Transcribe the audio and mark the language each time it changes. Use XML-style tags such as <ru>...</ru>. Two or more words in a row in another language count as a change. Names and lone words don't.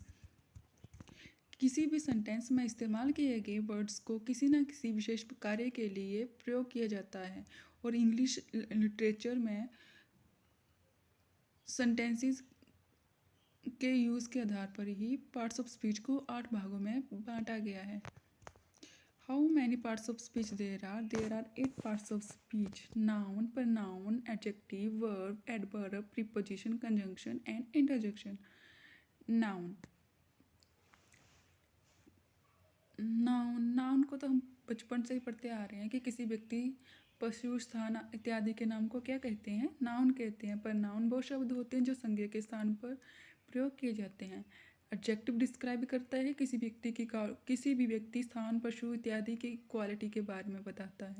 <hi>किसी भी सेंटेंस में इस्तेमाल किए गए वर्ड्स को किसी न किसी विशेष कार्य के लिए प्रयोग किया जाता है और</hi> <en>English literature</en> <hi>में सेंटेंसेस के यूज़ के आधार पर ही</hi> <en>parts of speech</en> <hi>को 8 भागों में बांटा गया है।</hi> <en>How many parts of speech there are? There are 8 parts of speech: noun, pronoun, adjective, verb, adverb, preposition, conjunction and interjection. Noun.</en> <hi>नाउन को तो हम बचपन से ही पढ़ते आ रहे हैं कि किसी व्यक्ति, पशु, स्थान इत्यादि के नाम को क्या कहते हैं? नाउन कहते हैं। पर नाउन वो शब्द होते हैं जो संज्ञा के स्थान पर प्रयोग किए जाते हैं।</hi> <en>adjective describe</en> <hi>करता है किसी भी व्यक्ति, स्थान, पशु इत्यादि की क्वालिटी के बारे में बताता है।</hi>